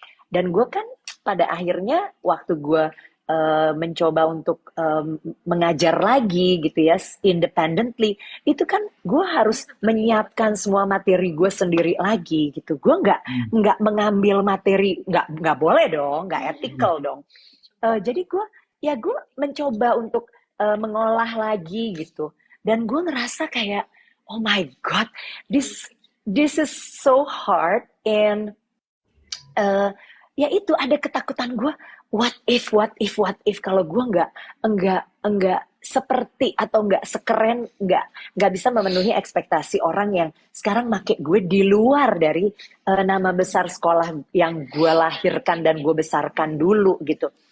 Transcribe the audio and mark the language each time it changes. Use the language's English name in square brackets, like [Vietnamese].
[Indonesian] Dan gue kan pada akhirnya waktu gue mencoba untuk mengajar lagi gitu ya, independently, itu kan gue harus menyiapkan semua materi gue sendiri lagi gitu. Gue nggak mengambil materi, nggak boleh dong, nggak ethical dong. Jadi gue mencoba untuk mengolah lagi gitu. Dan gue ngerasa kayak, [English] oh my God, this is so hard. [Indonesian] And eh, ya itu ada ketakutan gue, [English] what if [Indonesian] kalau gue nggak seperti atau nggak sekeren, nggak bisa memenuhi ekspektasi orang yang sekarang make gue di luar dari nama besar sekolah yang gue lahirkan dan gue besarkan dulu gitu.